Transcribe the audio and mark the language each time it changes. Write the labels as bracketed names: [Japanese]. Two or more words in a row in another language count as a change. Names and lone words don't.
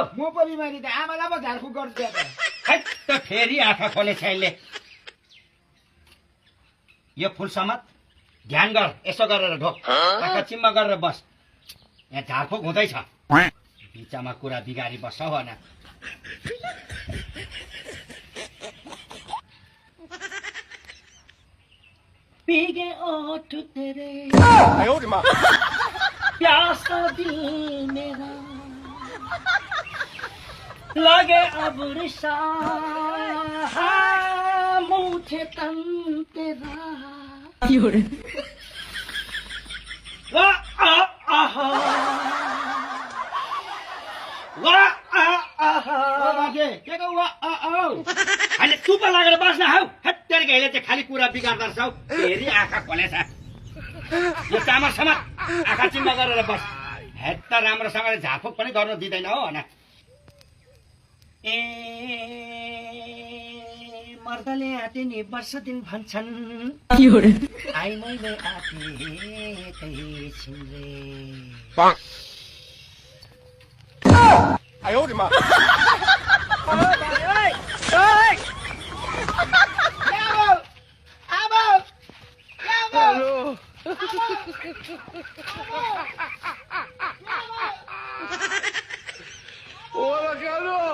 [Nepali] म पो बिमारी त आमालाई पो झारफुक गर्छु त। हैट, त फेरि आँखा खोले छैनले। यो फुल समात, ध्यान गर, यसो गरेर ढोक, आँखा चिम्म गरेर बस। यहाँ झारफुक हुँदैछ, बिचमा कुरा बिगारी बस्छ हो न। [Hindi] भीगे ओठ तेरे, [Chinese] 哎呦我的妈！ [Hindi] प्यास दिल मेरा लगे अब रिसा, मुझे तन तेरा। वाह आहा, वाह आहा। ओ बाजे के को वा आ औ [Nepali] अनि चुप लागेर बस्न हौ। हत्तेर गइले चाहिँ खाली कुरा बिगार्दा छौ। फेरि आँखा खोलेछ। यो चामल समात, आँखा चिम्म गरेर बस। हेत्त राम्रोसँगले झारफुक पनि गर्नु दिँदैन हो न। ए मर्दले आँटे नि वर्ष दिन भन्छन्, आई मैले आँटेकै छिनले। [Chinese] 哎呦我的妈！ हेलो ओला कालो